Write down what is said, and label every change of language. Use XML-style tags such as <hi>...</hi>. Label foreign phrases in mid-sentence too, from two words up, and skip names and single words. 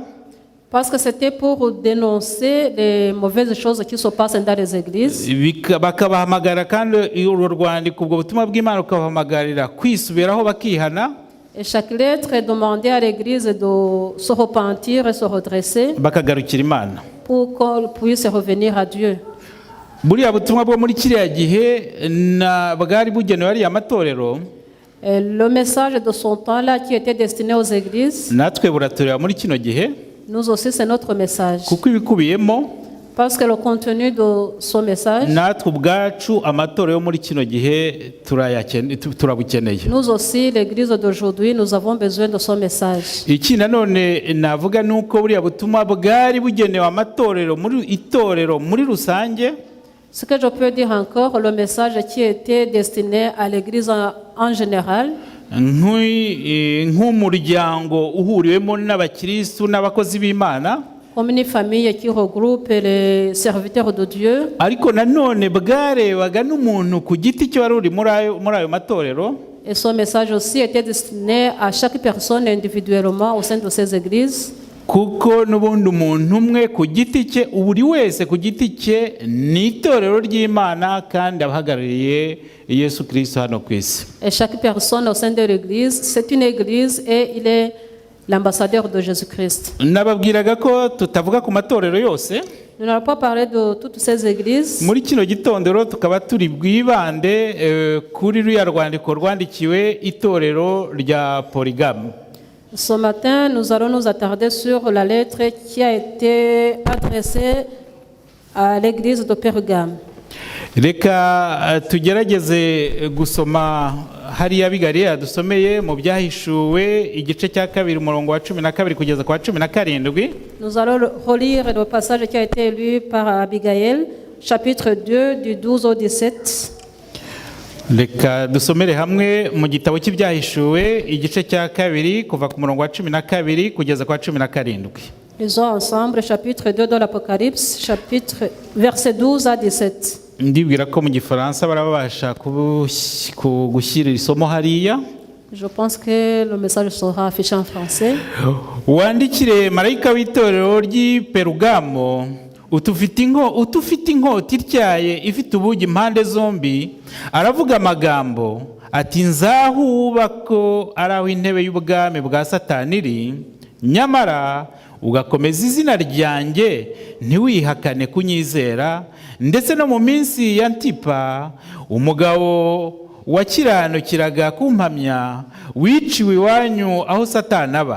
<fr>Parce que c'était pour dénoncer les mauvaises choses qui se passent dans les églises.</fr> <rw>Bakabahamagara kandi uru rwandiko ubwo butumwa bw'Imana ukabahamagarira kwisubiraho bakihana.</rw> <fr>Et chaque lettre demandait à l'église de se repentir et se redresser.</fr> <rw>Bakagarukira Imana.</rw> <fr>Pour qu'on puisse revenir à Dieu.</fr> <rw>Buriya butumwa bwo muri kiriya gihe bwari bugenewe ariya matorero.</rw> <fr>Le message de son temps là qui était destiné aux églises.</fr> <rw>Natwe buratureba muri kino gihe.</rw> <fr>Nous aussi c'est notre message.</fr> <rw>Kuko ibikubiyemo.</rw> <fr>Parce que le contenu de son message.</fr> <rw>Natwe ubwacu amatorero yo muri kino gihe turabukeneye.</rw> <fr>Nous aussi l'église d'aujourd'hui nous avons besoin de son message.</fr> <rw>Iki nanone navuga nuko buriya butumwa bwari bugenewe amatorero muri itorero muri rusange.</rw> <fr>Ce que je peux dire encore, le message qui était destiné à l'église en général.</fr> <rw>Nk'umuryango uhuriwemo n'abakristo n'abakozi b'Imana.</rw> <fr>Comme une famille qui regroupe les serviteurs de Dieu.</fr> <rw>Ariko nanone bwarebaga n'umuntu ku giti cyo wari uri muri ayo matorero.</rw> <fr>Et son message aussi était destiné à chaque personne individuellement au sein de ces églises.</fr> <rw>Kuko n'ubundi umuntu umwe ku giti cye, buri wese ku giti cye ni itorero ry'Imana kandi abahagarariye Yesu Kristo hano ku isi.</rw> <fr>Et chaque personne au sein de l'église, c'est une église et il est l'ambassadeur de Jésus-Christ.</fr> <rw>Nababwiraga ko tutavuga ku matorero yose.</rw> <fr>Nous n'allons pas parler de toutes ces églises.</fr> <rw>Muri kino gitondero tukaba turi bwibande kuri ruya rwandiko rwandikiwe itorero rya Polygame.</rw> <fr>Ce matin, nous allons nous attarder sur la lettre qui a été adressée à l'église de Pergame.</fr> <rw>Reka tugerageze gusoma hariya bigariya dusomeye mu byahishuwe igice cya 2 umurongo wa 12 kugeza kwa 17.</rw> <fr>Nous allons relire le passage qui a été lu par Abigail, chapitre 2 du 12 au 17.</fr> <rw>Reka dusomere hamwe mu gitabo cy'ibyahishuwe igice cya 2 kuva ku murongo wa 12 kugeza kwa 17.</rw> <fr>Lisons ensemble chapitre 2 de l'Apocalypse, chapitre verset 12 à 17.</fr> <rw>Ndibwira ko mu gifaransa barabasha gushyira isomo hariya.</rw> <fr>Je pense que le message sera affiché en français.</fr> <rw>Wandikire marayika w'itorero ry'i Perugamo utufite inkota ityaye ifite ubugi impande zombi, aravuga amagambo ati nzahuba ko ari aho intebe y'ubwami bwa Satani iri, nyamara ugakomeza izina ryanjye ntiwihakane kunyizera, ndetse no mu minsi ya Antipa umugabo wakiranukiraga kumpamya wiciwe iwanyu aho Satani aba.</rw>